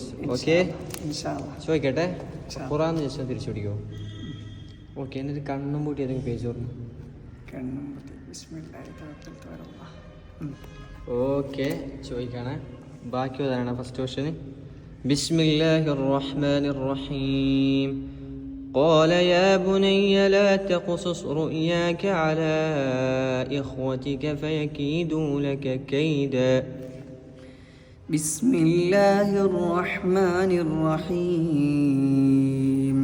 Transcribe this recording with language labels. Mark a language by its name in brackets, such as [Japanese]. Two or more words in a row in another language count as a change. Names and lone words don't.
[Malayalam] ഓക്കെ, ചോദിക്കട്ടെ. ഖുറാന്ന് ജസ്റ്റ് തിരിച്ചു പിടിക്കുമോ? ഓക്കെ, എന്നിട്ട് കണ്ണും പൂട്ടി ഏതെങ്കിലും പേജ് ഓർമ്മ. ഓക്കെ, ചോദിക്കാണ്. ബാക്കി അതാണ് [English] first question. [Arabic] بسم الله الرحمن الرحيم. قال يا بني لا تقصص رؤياك على إخوتك فيكيدوا لك كيدا. بسم الله الرحمن الرحيم.